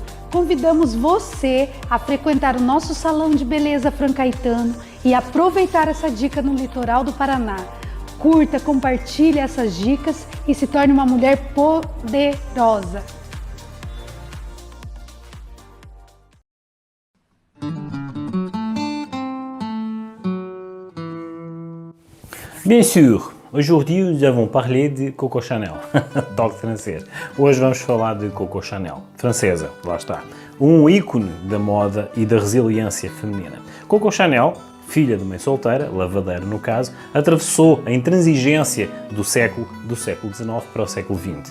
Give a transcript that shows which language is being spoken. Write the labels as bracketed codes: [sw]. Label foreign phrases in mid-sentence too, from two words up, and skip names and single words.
[pt] Convidamos você a frequentar o nosso salão de beleza Fran Caetano e aproveitar essa dica no litoral do Paraná. Curta, compartilhe essas dicas e se torne uma mulher poderosa. [fr] Bien sûr, aujourd'hui nous avons parlé de Coco Chanel, [pt] toque francês. Hoje vamos falar de Coco Chanel, francesa, lá está. Um ícone da moda e da resiliência feminina. Coco Chanel, filha de mãe solteira, lavadeira no caso, atravessou a intransigência do século XIX para o século XX.